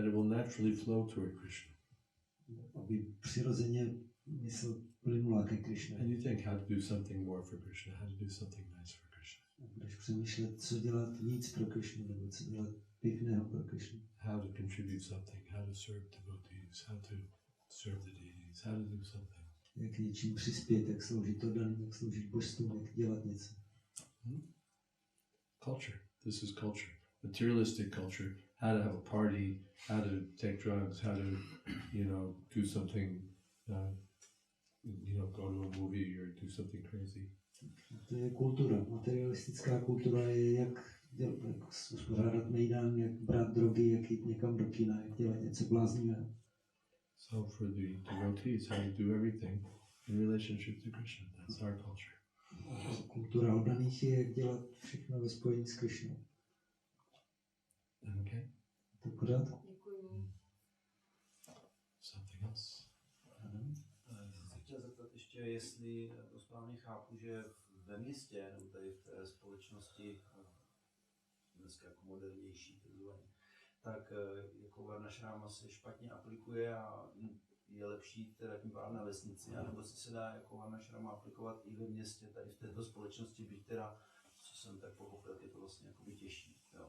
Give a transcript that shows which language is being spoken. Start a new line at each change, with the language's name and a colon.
English: That it will naturally flow toward Krishna.
Czech: Aby přirozeně mysl plynula ke Krishna.
English: And you think how to do something more for Krishna, how to do something nice for Krishna.
Czech: Budeš přemýšlet, co dělat víc pro Krishnu, nebo co dělat pěkného pro Krishnu.
English: How to contribute something, how to serve devotees, how to serve the deities, how to do something.
Czech: Jak něčím přispět, jak sloužit oddaným, jak sloužit božstvům, jak dělat něco.
English: Culture. This is culture. Materialistic culture. How to have a party, how to take drugs, how to, do something, go to a movie or do something crazy.
Czech: To je kultura. Materialistická kultura je jak uspořádat mejdán, jak brát drogy, jak jít někam do kina, jak dělat něco bláznivého.
English: So for the devotees, how to do everything in relationship to Krishna. That's our culture.
Czech: Kultura oddaných je, jak dělat všechno ve spojení s Krishnou.
English: Okay.
Czech: To je pořádku. Děkuji.
English: Something else.
Czech: Jsem se chtěl zeptat ještě, jestli to správně chápu, že ve městě, nebo tady v té společnosti, dneska jako modernější, tak jako varnášrama se špatně aplikuje a je lepší teda tím pádem na vesnici, nebo si se dá jako varnášrama aplikovat i ve městě, tady v této společnosti, byť teda, co jsem tak pochopil, je to vlastně jakoby těžší. Jo.